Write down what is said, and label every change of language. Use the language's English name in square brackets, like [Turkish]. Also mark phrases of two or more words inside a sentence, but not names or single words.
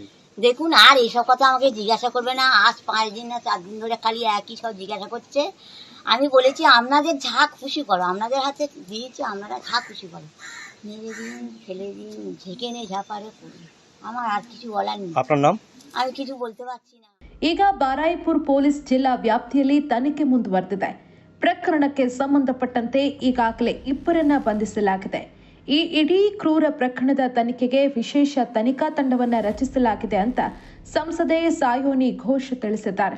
[Bangla] দেখুন, আর এইসব কথা আমাকে জিজ্ঞাসা করবে না। আজ 5 দিন না 4 দিন ধরে খালি একই সব জিজ্ঞাসা করছে। আমি বলেছি আপনাদের যা খুশি করো, আপনাদের হাতে দিয়েছি, আপনারা যা খুশি করো, মেরে দিন, ফেলে দিন, ঝেঁকে ঝাপারে করুন, আমার আর কিছু বলার নেই। আপনার নাম? আমি কিছু বলতে পারছি না। [Kannada] ಈಗ ಬಾರಾಯಿಪುರ್ ಪೊಲೀಸ್ ಜಿಲ್ಲಾ ವ್ಯಾಪ್ತಿಯಲ್ಲಿ ತನಿಖೆ ಮುಂದುವರೆದಿದೆ. ಪ್ರಕರಣಕ್ಕೆ ಸಂಬಂಧಪಟ್ಟಂತೆ ಈಗಾಗಲೇ ಇಬ್ಬರನ್ನ ಬಂಧಿಸಲಾಗಿದೆ. ಈ ಇಡೀ ಕ್ರೂರ ಪ್ರಕರಣದ ತನಿಖೆಗೆ ವಿಶೇಷ ತನಿಖಾ ತಂಡವನ್ನ ರಚಿಸಲಾಗಿದೆ ಅಂತ ಸಂಸದೆ ಸಾಯೋನಿ ಘೋಷ್ ತಿಳಿಸಿದ್ದಾರೆ.